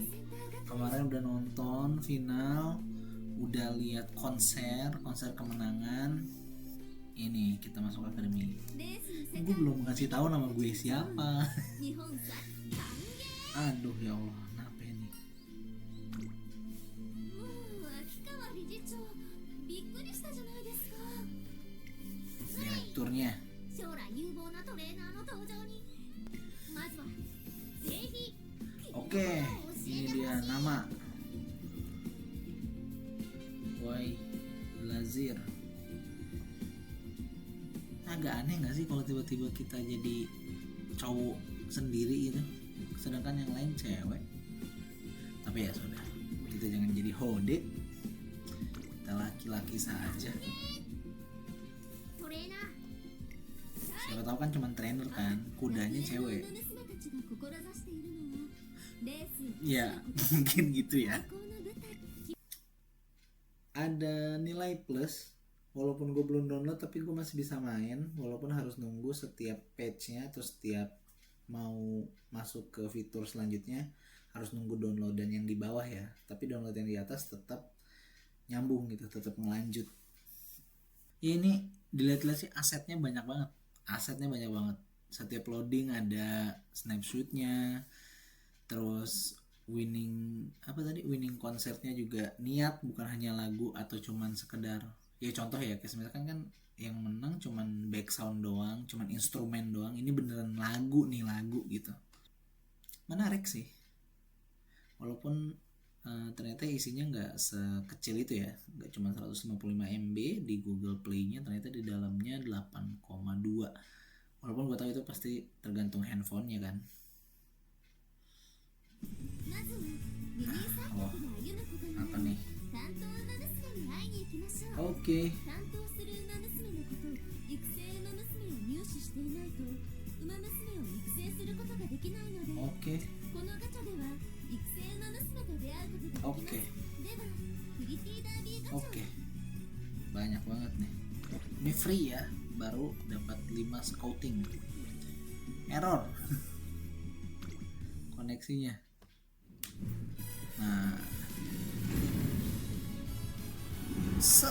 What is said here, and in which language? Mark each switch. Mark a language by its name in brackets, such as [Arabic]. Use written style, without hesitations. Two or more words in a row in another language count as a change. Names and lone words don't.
[Indonesian] Kemarin udah nonton final, udah lihat konser kemenangan. Ini kita masuk akademi. Gue belum ngasih tahu nama gue siapa. Aduh ya Allah, kenapa ini? [Japanese] もう秋川理事長びっくりしたじゃないですか。 [Indonesian] Direkturnya. [Japanese] 将来有望なトレーナーの登場にまずはぜひ [Indonesian] Oke, ini dia nama Wai Lazir. Agak aneh gak sih kalau tiba-tiba kita jadi cowok sendiri gitu, sedangkan yang lain cewek. Tapi ya sudah, kita jangan jadi hode, kita laki-laki saja. [Japanese] トレーナー [Indonesian] Siapa tahu kan cuma trainer kan, kudanya cewek. [Japanese] 娘たちが志しているのはレースを [Indonesian] Ya mungkin gitu ya. [Japanese] 最高の舞台 [Indonesian] Ada nilai plus, walaupun gue belum download tapi gue masih bisa main, walaupun harus nunggu setiap patch-nya atau setiap mau masuk ke fitur selanjutnya harus nunggu download, dan yang di bawah ya, tapi download yang di atas tetap nyambung gitu, tetap ngelanjut. Ya ini dilihat-lihat sih asetnya banyak banget, setiap loading ada snapshotnya, terus winning konsertnya juga niat, bukan hanya lagu atau cuman sekedar ya contoh ya, kayak misalkan kan yang menang cuman [English] back sound [Indonesian] doang, cuman instrumen doang, ini beneran lagu gitu. Menarik sih, walaupun ternyata isinya nggak sekecil itu ya, nggak cuma 155 MB di Google Play-nya, ternyata di dalamnya 8,2. Walaupun gue tahu itu pasti tergantung handphonenya kan. [Japanese] まずは二人三脚で歩むことにな [Indonesian] Apa [Japanese] る [Indonesian] nih? [Japanese] 担当馬娘に会いに行きましょう。 [Indonesian] Oke, [Japanese] 担当する馬娘のこと育成馬娘を入手していないと馬娘を育成することができないので、 [Indonesian] oke, [Japanese] このガチャでは育成馬娘と出会うことができます。 [Indonesian] oke, [Japanese] ではプリティダービーガチャを [Indonesian] oke. Banyak banget nih. Ini free ya, baru dapat 5 scouting. Error. Koneksinya. Nah. Set.